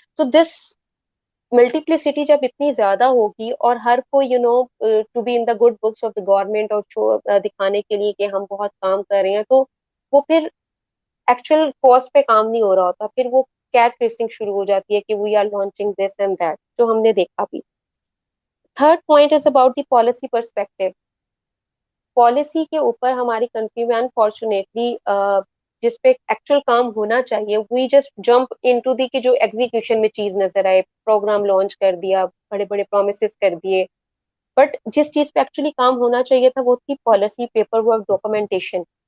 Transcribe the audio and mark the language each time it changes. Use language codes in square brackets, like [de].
[ur] تو دس ملٹیپلسٹی جب اتنی زیادہ ہوگی اور ہر کوئی [en] to be in the good books of the government, [ur] اور دکھانے کے لیے کہ ہم بہت کام کر رہے ہیں, تو وہ پھر ایکچوئل کاسٹ پہ کام نہیں ہو رہا ہوتا. پھر وہ کیٹ ریسنگ شروع ہو جاتی ہے کہ [en] we are launching this and that, [ur] جو ہم نے دیکھا بھی. [en] Third point is about the policy perspective. [ur] Policy کے اوپر ہماری کنٹری میں انفارچونیٹلی جس پہ ایکچوئل کام ہونا چاہیے, [en] we just jump into the [ur] کہ جو ایگزیکیوشن میں چیز نظر آئے, پروگرام لانچ کر دیا, بڑے بڑے پرومسز کر دیے, بٹ جس چیز پہ ایکچولی کام ہونا چاہیے تھا وہ تھی پالیسی, پیپر ورک, ڈاکومنٹیشن.